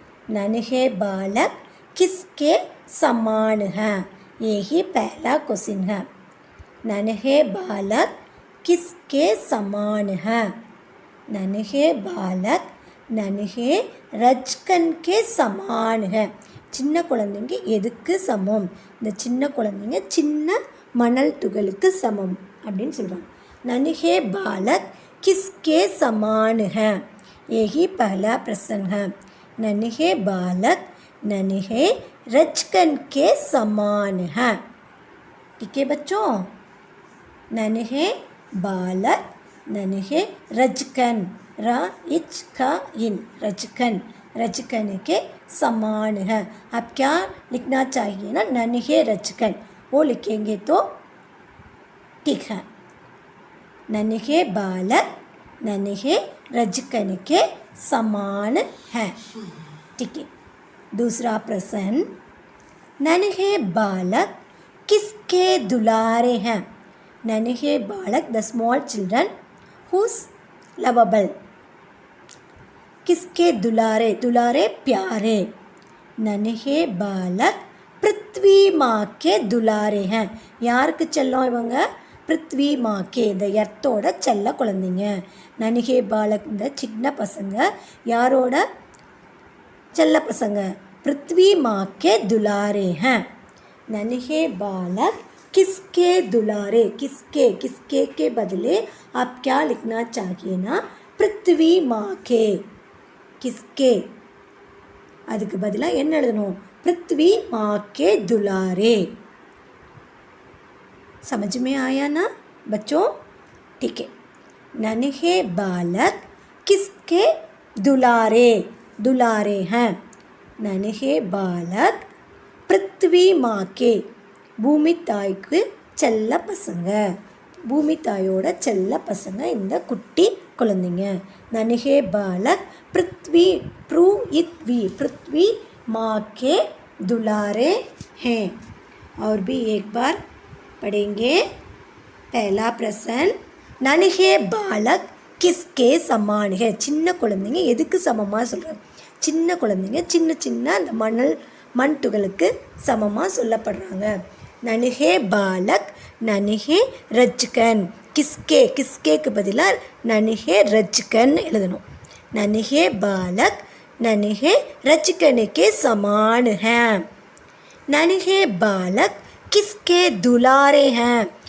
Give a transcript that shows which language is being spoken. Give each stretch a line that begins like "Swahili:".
Hindi: नन्हे बालक किसके समान है? यही पहला क्वेश्चन है। नन्हे बालक किसके समान है? नन्हे बालक नन्हे रजकन के समान है.
Tamil: சின்ன குழந்தைங்க எதுக்கு சமம்? இந்த சின்ன குழந்தைங்க சின்ன மணல் துகளுக்கு சமம் அப்படின்னு சொல்கிறாங்க.
Hindi: नन्हे बालक किसके समान है? यही पहला प्रश्न है. नन्हे बालक नन्हे रजकन के समान है. ठीक है बच्चों. नन्हे बालक नन्हे रजकन, र इच का इन, रजकन, रजकन के समान है. अब क्या लिखना चाहिए ना, नन्हे रजकन, वो लिखेंगे तो ठीक है. नन्हे बालक नन्हे रजकन के समान है. ठीक है. दूसरा प्रश्न, नन्हे बालक किसके दुलारे हैं? नन्हे बालक,
English: The small children who's lovable.
Hindi: किसके दुलारे? दुलारे प्यारे. नन्हे बालक पृथ्वी माँ के दुलारे हैं.
Tamil: யாருக்கு செல்லம் இவங்க?
Hindi: பிருத்வி மாக்கே,
Tamil: இந்த எர்த்தோட செல்ல குழந்தைங்க.
Hindi: நன்ஹே பாலக்,
Tamil: இந்த சின்ன பசங்க யாரோட செல்ல பசங்க?
Hindi: पृथ्वी माँ के दुलारे हैं. नन्हे बालक किसके दुलारे? किसके, किसके के बदले आप क्या लिखना चाहिए ना, पृथ्वी माँ के.
Tamil: किसके அதுக்கு பதிலாக என்ன எழுதணும்?
Hindi: पृथ्वी माँ के दुलारे. समझ में आया ना बच्चों? ठीक है. नन्हे बालक किसके दुलारे? दुलारे हैं. नन्हे बालक पृथ्वी माँ के,
Tamil: பூமி தாய்க்கு செல்ல பசங்க. பூமி தாயோட செல்ல பசங்க இந்த குட்டி குழந்தைங்க.
Hindi: नन्हे बालक पृथ्वी, प्रू इत वी, पृथ्वी माँ के दुलारे हैं. और भी एक बार पढ़ेंगे. पहला प्रश्न, नन्हे बालक किसके समान है?
Tamil: சின்ன குழந்தைங்க எதுக்கு சமமாக சொல்கிறாங்க? சின்ன குழந்தைங்க சின்ன சின்ன அந்த மண் துகளுக்கு சமமாக சொல்லப்படுறாங்க.
Hindi: नन्हे बालक नन्हे रजकन. किसके, किसके
Tamil: பதிலாக
Hindi: नन्हे रजकन
Tamil: எழுதணும்.
Hindi: नन्हे बालक नन्हे रजकन के समान हैं. नन्हे बालक किसके दुलारे हैं?